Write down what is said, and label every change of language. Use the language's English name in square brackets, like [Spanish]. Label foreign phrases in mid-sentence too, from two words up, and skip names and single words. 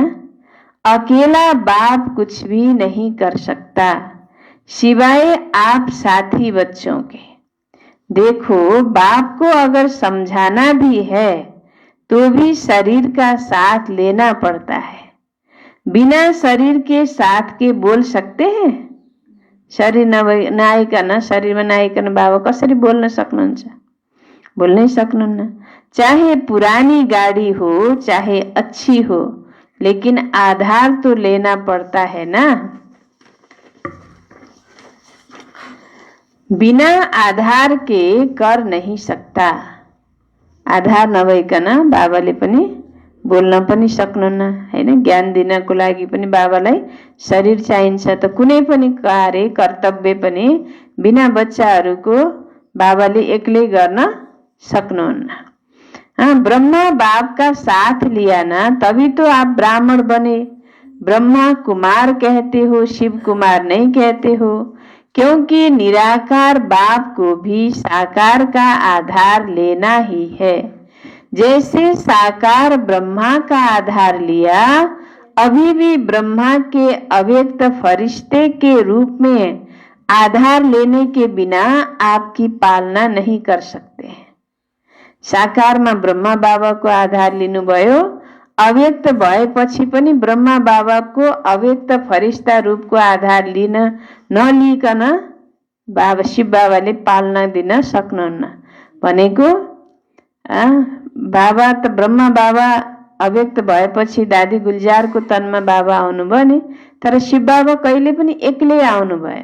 [Hindi] अकेला बाप कुछ भी नहीं कर सकता सिवाय आप साथी बच्चों के। देखो, बाप को अगर समझाना भी है तो भी शरीर का साथ लेना पड़ता है। बिना शरीर के साथ के बोल सकते हैं? [Nepali] शरीर नआइकन, शरीरमा नआइकन बाबा कसरी बोल्न सक्नुहुन्छ? बोल्नै सक्नुहुन्न। [Hindi] चाहे पुरानी गाड़ी हो, चाहे अच्छी हो, लेकिन आधार तो लेना पड़ता है ना। बिना आधार के कर नहीं सकता। [Nepali] आधार नभइकन बाबाले पनि बोल्न पनि सक्नुहुन्न हैन। ज्ञान दिनको लागि पनि बाबालाई शरीर चाहिन्छ। त कुनै पनि कार्य कर्तव्य पनि बिना बच्चाहरूको बाबाले एक्लै गर्न सक्नुहुन्न। [Hindi] हाँ, ब्रह्मा बाप का साथ लिया ना, तभी तो आप ब्राह्मण बने। ब्रह्मा कुमार कहते हो, शिव कुमार नहीं कहते हो, क्योंकि निराकार बाप को भी साकार का आधार लेना ही है। जैसे साकार ब्रह्मा का आधार लिया, अभी भी ब्रह्मा के अव्यक्त फरिश्ते के रूप में आधार लेने के बिना आपकी पालना नहीं कर सकते। [Nepali] साकारमा ब्रह्मा बाबाको आधार लिनुभयो, अव्यक्त भएपछि पनि ब्रह्मा बाबाको अव्यक्त फरिश्ता रूपको आधार लिन नलिकन बाबा शिव बाबाले पालना दिन सक्नुहुन्न। भनेको बाबा त ब्रह्मा बाबा अव्यक्त भएपछि दादी गुल्जारको तनमा बाबा आउनुभयो नि, तर शिव बाबा कहिले पनि एक्लै आउनु भएन।